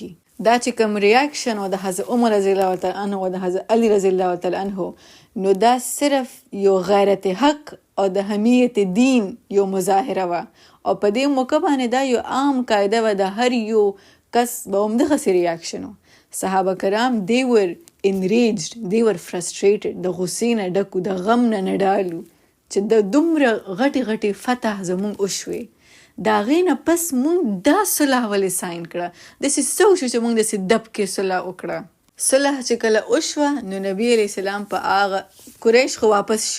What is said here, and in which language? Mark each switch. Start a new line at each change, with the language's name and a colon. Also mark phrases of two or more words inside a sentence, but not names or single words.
Pashto: دا چې کوم ریاکشن او د حضرت عمر
Arabic: رضی الله تعالی عنہ
Pashto: او د حضرت علی
Arabic: رضی الله تعالی عنہ،
Pashto: نو دا صرف یو غیرت حق او د حمیت دین یو مظاهره وه. او په دې موقع باندې دا یو عام قاعده وه د هر یو کس به همدغسې ریاکشن و. صحابه کرام
English: they were enraged, they were frustrated،
Pashto: د غصې نه ډکو، د غم نه ډالو چې د دومره غټې غټې فتح زمونږ وشوې. د هغې نه پس مونږ دا صلح ولې ساین کړه؟ داسې څه وشو چې مونږ داسې دب کې صلح وکړه؟ صلح چې کله وشوه نو نبی
Arabic: علیہ السلام
Pashto: په هغه قریش خو واپس شو.